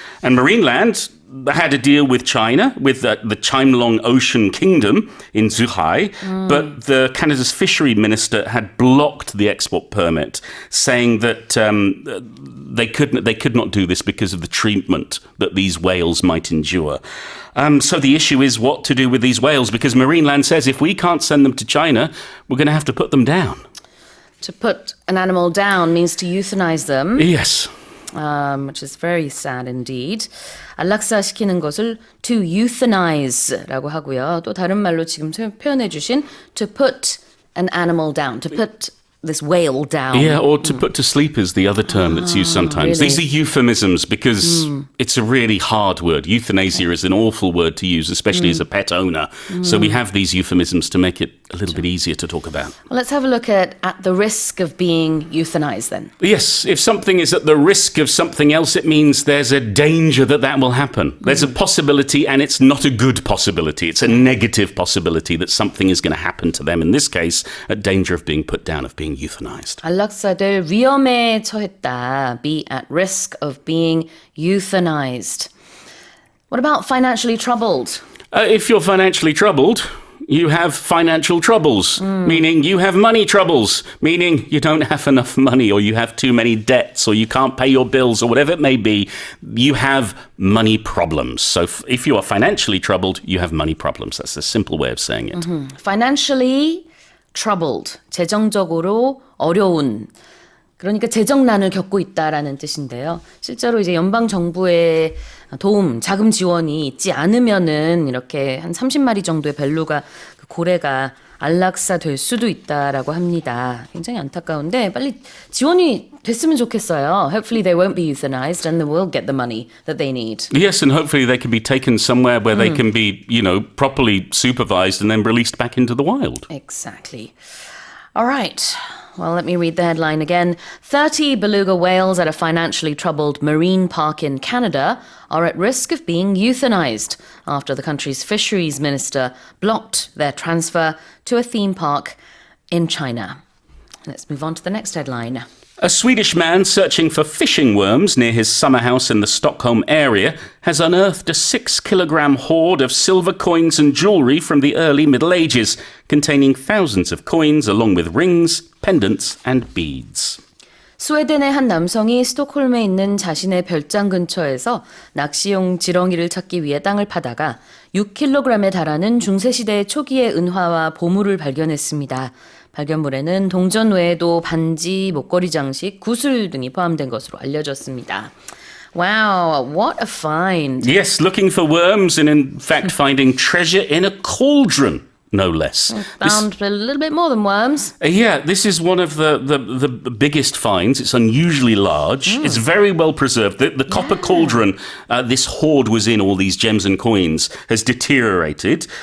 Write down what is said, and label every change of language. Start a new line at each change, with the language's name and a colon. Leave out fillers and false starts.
English: And Marineland had a deal with China, with the Chimelong Ocean Kingdom in Zhuhai, but the Canada's fishery minister had blocked the export permit, saying that they could not do this because of the treatment that these whales might endure. So the issue is what to do with these whales, because Marineland says if we can't send them to China, we're going to have to put them down. To put an animal down means to euthanize them. Yes. Which is very sad indeed.
Korean: 안락사 시키는 것을
English: to euthanize
Korean: 라고 하고요. 또 다른 말로 지금 표현해 주신
English: to put an animal down, to put this whale down. Yeah, or to put to sleep is the other term that's used sometimes. Really? These are euphemisms because it's a really hard word. Euthanasia is an awful word to use, especially as a pet owner. So we have these euphemisms to make it a little bit easier to talk about. Well, let's have a look at the risk of being euthanized then. Yes, if something is at the risk of something else, it means there's a danger that will happen. There's a possibility, and it's not a good possibility. It's a negative possibility that something is going to happen to them. In this case, a danger of being put down, of being euthanized.
Korean: 안락사될 위험에 처했다.
English: Be at risk of being euthanized. What about financially troubled? If you're financially troubled, you have financial troubles, meaning you have money troubles, meaning you don't have enough money, or you have too many debts, or you can't pay your bills, or whatever it may be. You have money problems. So if you are financially troubled, you have money problems. That's a simple way of saying it. Financially troubled,
Korean: 재정적으로 어려운. 그러니까 재정난을 겪고 있다라는 뜻인데요. 실제로 이제 연방 정부의 도움, 자금 지원이 있지 않으면은 이렇게 한 30마리 정도의 벨루가 그 고래가 안락사될 수도 있다라고 합니다. 굉장히 안타까운데 빨리 지원이 됐으면 좋겠어요.
English: Hopefully they won't be euthanized and they will get the money that they need. Yes, and hopefully they can be taken somewhere where they can be, properly supervised and then released back into the wild. Exactly. All right. Well, let me read the headline again. 30 beluga whales at a financially troubled marine park in Canada are at risk of being euthanized after the country's fisheries minister blocked their transfer to a theme park in China. Let's move on to the next headline. A Swedish man searching for fishing worms near his summer house in the Stockholm area has unearthed a 6-kilogram hoard of silver coins and jewellery from the early Middle Ages, containing thousands of coins along with rings, pendants and beads.
Korean: 스웨덴의 한 남성이 스톡홀름에 있는 자신의 별장 근처에서 낚시용 지렁이를 찾기 위해 땅을 파다가 6kg에 달하는 중세시대 초기의 은화와 보물을 발견했습니다. 발견물에는 동전 외에도 반지, 목걸이 장식, 구슬 등이 포함된 것으로 알려졌습니다.
English: Wow, what a find. Yes, looking for worms and in fact finding treasure in a cauldron. No less. Found a little bit more than worms. Yeah, this is one of the biggest finds. It's unusually large. It's very well preserved. The copper cauldron this hoard was in, all these gems and coins, has deteriorated.